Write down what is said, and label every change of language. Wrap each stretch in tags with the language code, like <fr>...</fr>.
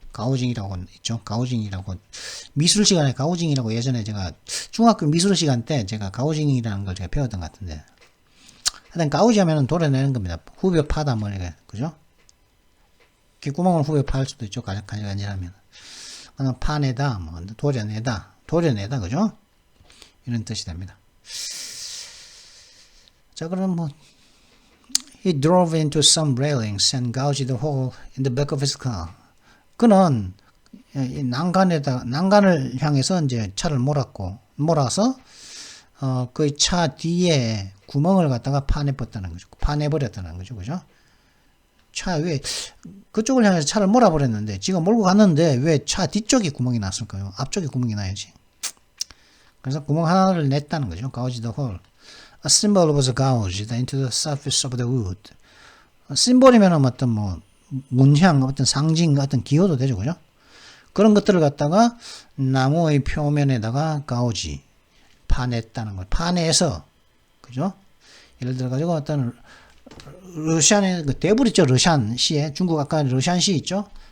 <ko>가우징이라고 있죠. 가우징이라고 미술 시간에 가우징이라고 예전에 제가 중학교 미술 시간 때 제가 가우징이라는 걸 제가 배웠던 것 같은데. 하여튼 가우지 하면은 도려내는 겁니다. 후벼 파다 뭐 이렇게 그죠? 귓구멍을 후벼 팔 수도 있죠. 간질간질하면. 파내다, 뭐 도려내다, 그죠? 이런 뜻이 됩니다. 자, 그럼 뭐</ko> <en>he drove into some railings and gouged the hole in the back of his car.</en> <ko>그는 난간을 향해서 이제 차를 몰아서 그 차 뒤에 구멍을 갖다가 파내버렸다는 거죠. 그죠? 차 위에 그쪽을 향해서 차를 몰아버렸는데 지가 몰고 갔는데 왜 차 뒤쪽에 구멍이 났을까요? 앞쪽에 구멍이 나야지. 그래서 구멍 하나를 냈다는 거죠.</ko> <en>Gouge the hole. A symbol was gouged into the surface of the wood.</en> <ko>심볼이면 어떤 뭐 문양, 어떤 상징, 어떤 기호도 되죠, 그죠? 그런 것들을 갖다가 나무의 표면에다가 가우지 파냈다는 거예요. 파내서 그죠? 예를 들어 가지고 어떤 러시안의 그 대불 있죠, 러시안 시에 중국 아까 러시안 시 있죠?</ko>